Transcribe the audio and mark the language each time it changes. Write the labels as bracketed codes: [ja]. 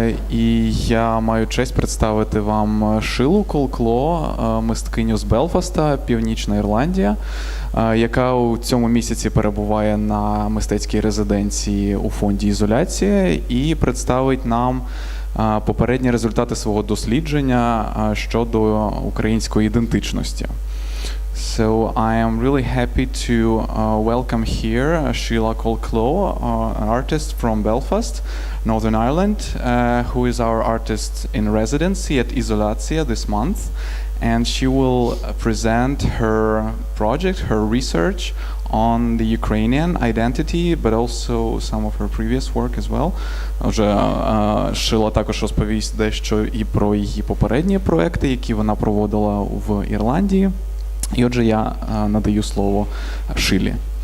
[uk] І я маю честь представити вам Шилу Колкло, мисткиню з Белфаста, Північна Ірландія, яка у цьому місяці перебуває на мистецькій резиденції у фонді «ІЗОЛЯЦІЯ» і представить нам попередні результати свого дослідження щодо української ідентичності. [en] So I am really happy to welcome here Sheelagh Colclough, an artist from Belfast, Northern Ireland, who is our artist in residency at IZOLYATSIA this month. And she will present her project, her research on the Ukrainian identity, but also some of her previous work as well. [uk] Отже, Шила також розповість дещо і про її попередні проекти, які вона проводила в Ірландії. І отже, я надаю слово Шилі.